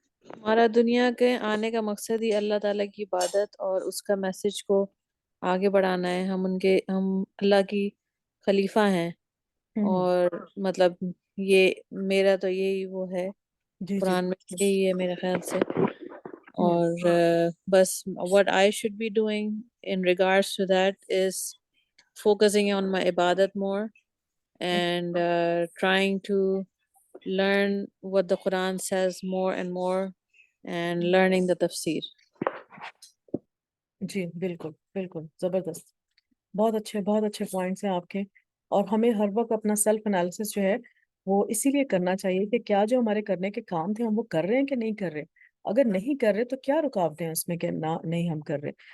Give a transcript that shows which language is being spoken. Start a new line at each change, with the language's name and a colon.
Urdu: ہمارا دنیا کے آنے کا مقصد ہی اللہ تعالیٰ کی عبادت اور اس کا میسج کو آگے بڑھانا ہے. ہم اللہ کی خلیفہ ہیں, اور مطلب یہ میرا تو یہی وہ ہے, جی جی قرآن میں یہی ہے میرے خیال سے. اور بس
English: what I should be doing in regards to that is focusing on my ibadat more and trying to learn what the Quran says more and more and learning the tafsir.
Urdu: جی بالکل بالکل زبردست, بہت اچھے پوائنٹس ہیں آپ کے. اور ہمیں ہر وقت اپنا سیلف انالیسس جو ہے وہ اسی لیے کرنا چاہیے کہ کیا جو ہمارے کرنے کے کام تھے ہم وہ کر رہے ہیں کہ نہیں کر رہے. اگر نہیں کر رہے تو کیا رکاوٹیں ہیں اس میں کہ نہیں ہم کر رہے.